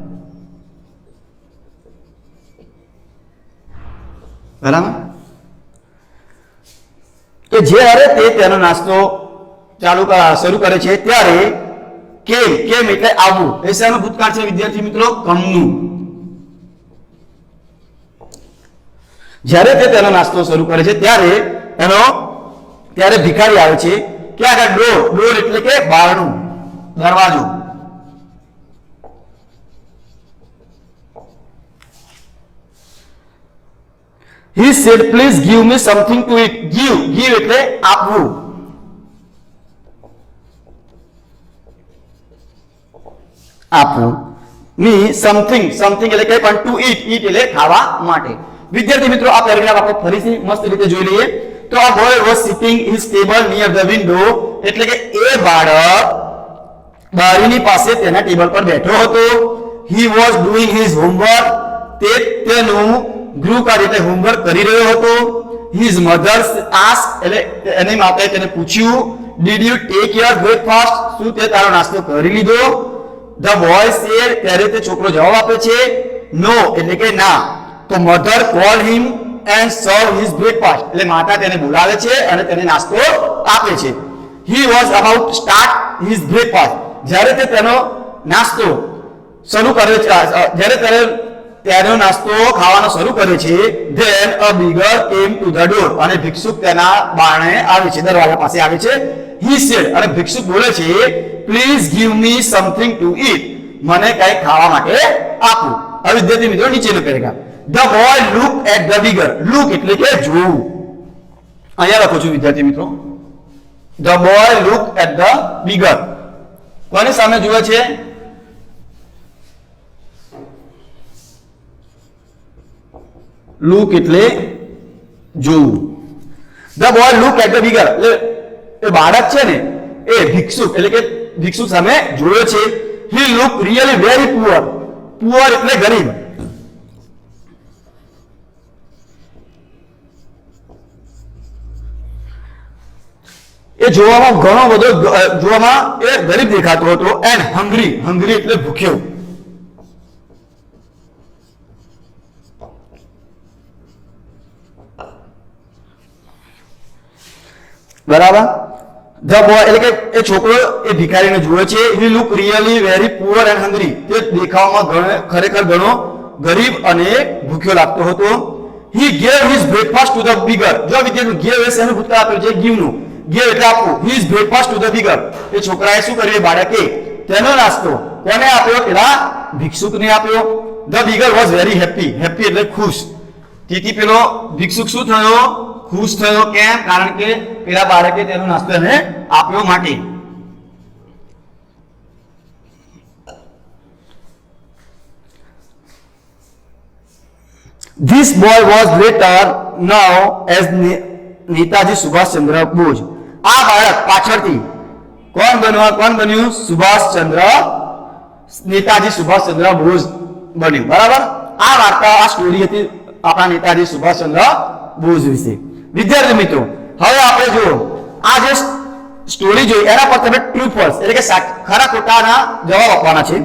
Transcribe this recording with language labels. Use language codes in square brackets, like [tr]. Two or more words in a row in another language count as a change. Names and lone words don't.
[gu] બરાબર, કે જ્યારે તે તેનો નાસ્તો શરૂ કરે છે ત્યારે કેમ એટલે આવવું. એ શેનું ભૂતકાળ છે વિદ્યાર્થી મિત્રો? કમનું. જ્યારે તે તેનો નાસ્તો શરૂ કરે છે ત્યારે ભિખારી આવે છે. ક્યાં આગળ? ડોર એટલે કે બારણું. દરવાજો. [en] He said, please give me something to eat. [gu] Give એટલે આપવું. આપવું. [en] Me something [gu] એટલે કે પણ [en] to eat [gu] એટલે ખાવા માટે. વિદ્યાર્થી મિત્રો આ પેરેગ્રાફ આપણે ફરીથી મસ્ત રીતે જોઈ લઈએ. તો આ [en] boy was sitting his table near the window [gu] એટલે કે એ બાળક બારીની પાસે તેના ટેબલ પર બેઠો હતો. [en] He was doing his homework [gu] તે તેનું ગૃહ કાર્ય એટલે હોમવર્ક કરી રહ્યો હતો. [en] His mother asked [gu] એટલે એની માતાએ તેને પૂછ્યું, [en] did you take your breakfast? [gu] શું તે તારો નાસ્તો કરી લીધો? [en] The boy said [gu] ત્યારે તે છોકરો જવાબ આપે છે no એટલે કે ના. તો [en] mother called him and served his breakfast [gu] એટલે માતા તેને બોલાવે છે અને તેને નાસ્તો આપે છે. [en] He was about to start his breakfast [gu] જ્યારે તે તેનો નાસ્તો શરૂ કરે છે જ્યારે તેનો નાસ્તો ખાવાનો શરૂ કરે છે [en] then a beggar came to the door [gu] અને ભિક્ષુક તેના બારણે આવે છે, દરવાજા પાસે આવે છે. [en] He said [gu] અને ભિક્ષુક બોલે છે [en] please give me something to eat [gu] મને કંઈ ખાવા માટે આપો. હવે વિદ્યાર્થી મિત્રો નીચેનો પેરેગ્રાફ. [en] The boy looked at the beggar. [gu] Look એટલે કે જોવું. અહીંયા લખું છું વિદ્યાર્થી મિત્રો. [en] The boy looked at the beggar. [gu] કોની સામે જુએ છે? લુક એટલે જોવું. [en] The boy looked at the beggar [gu] એટલે એ બાળક છે ને એ ભિક્ષુક એટલે કે ભિક્ષુક સામે જોયો છે. [en] He looked really very poor. [gu] Poor એટલે ગરીબ. એ જોવામાં ઘણો બધો જોવામાં એ ગરીબ દેખાતો હતો. [en] and hungry [gu] એટલે ભૂખ્યો. બરાબર. [en] the boy [gu] એટલે કે એ છોકરો એ ભિખારીને જુએ છે. [en] He looked really very poor and hungry. [gu] તે દેખાવમાં ખરેખર ઘણો ગરીબ અને ભૂખ્યો લાગતો હતો. [en] He gave his breakfast to the beggar. [gu] જો વિદ્યાર્થી give એ શેનું ભૂતકાળ આપ્યું છે? give નું. give એટલે આપવું. [en] His breakfast to the beggar. [gu] એ છોકરાએ શું કર્યું? બાળકે તેનો નાસ્તો કોને આપ્યો? પેલા ભિક્ષુકને આપ્યો. [en] The beggar was very happy. [gu] happy એટલે ખુશ. તેથી પેલો ભિક્ષુક શું થયો? ખુશ થયો. કેમ? કારણ કે પેલા બાળકે તેનો નાસ્તો એને આપ્યો માટે. [en] This boy was later known as નેતાજી સુભાષચંદ્ર બોઝ. [gu] આ બાળક પાછળથી કોણ બન્યું? સુભાષચંદ્ર નેતાજી સુભાષચંદ્ર બોઝ બન્યું. બરાબર. આ વાર્તા આ સ્ટોરી હતી આપણા નેતાજી સુભાષચંદ્ર બોઝ વિશે. વિદ્યાર્થી મિત્રો હવે આપણે જો આ જે સ્ટોરી જોઈ એના પર તમે [en] true false [gu] એટલે કે ખરા ખોટાના જવાબ આપવાના છે.